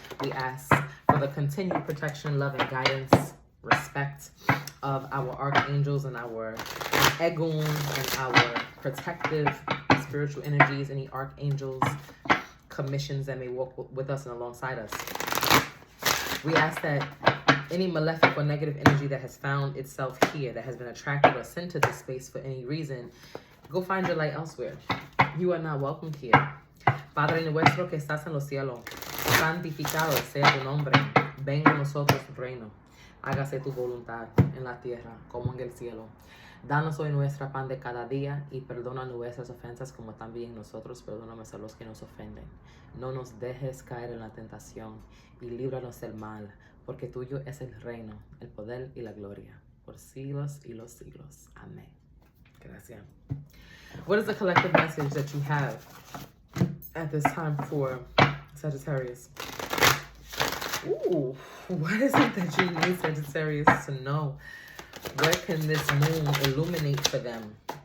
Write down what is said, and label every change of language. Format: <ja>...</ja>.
<en>We ask for the continued protection, love, and guidance, respect of our archangels and our egun and our protective spiritual energies, any archangels, commissions that may walk with us and alongside us. We ask that any malefic or negative energy that has found itself here, that has been attracted or sent to this space for any reason, go find your light elsewhere. You are not welcomed here.</en> <es>Padre nuestro que estás en los cielos, santificado sea tu nombre. Venga a nosotros tu reino. Hágase tu voluntad en la tierra como en el cielo. Danos hoy nuestra pan de cada día y perdona nuestras ofensas como también nosotros perdonamos a los que nos ofenden. No nos dejes caer en la tentación y líbranos del mal, porque tuyo es el reino, el poder y la gloria, por siglos y los siglos. Amén. Gracias.</es> <en>What is the collective message that you have at this time for Sagittarius? Ooh, what is it that you need Sagittarius to know? What can this moon illuminate for them?</en>